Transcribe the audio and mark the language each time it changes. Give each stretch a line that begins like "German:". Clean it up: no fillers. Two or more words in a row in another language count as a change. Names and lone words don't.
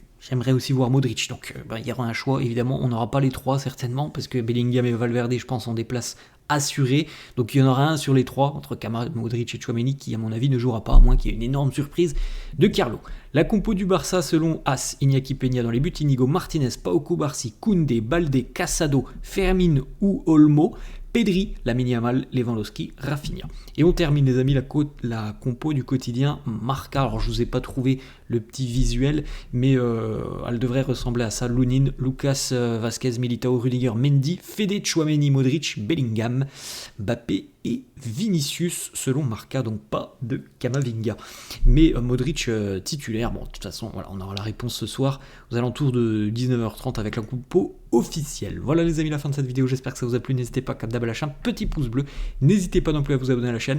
French: j'aimerais aussi voir Modric. Donc il y aura un choix, évidemment, on n'aura pas les trois certainement, parce que Bellingham et Valverde, je pense, ont des places assurées. Donc il y en aura un sur les trois, entre Kamara, Modric et Tchouaméni, qui à mon avis ne jouera pas, à moins qu'il y ait une énorme surprise de Carlo. La compo du Barça selon As, Iñaki Peña dans les buts, Inigo Martinez, Pau Cubarsí, Koundé, Baldé, Casado, Fermin ou Olmo, Pedri, Lamine Yamal, Lewandowski, Rafinha. Et on termine les amis la compo du quotidien Marca. Alors je vous ai pas trouvé le petit visuel, mais elle devrait ressembler à ça. Lunin, Lucas Vazquez, Militao, Rudiger, Mendy, Fede, Tchouaméni, Modric, Bellingham, Mbappé et Vinicius selon Marca, donc pas de Camavinga. Mais Modric titulaire, bon de toute façon voilà, on aura la réponse ce soir aux alentours de 19h30 avec la compo officielle. Voilà les amis, la fin de cette vidéo, j'espère que ça vous a plu. N'hésitez pas, comme d'hab, à lâcher un petit pouce bleu, n'hésitez pas non plus à vous abonner à la chaîne.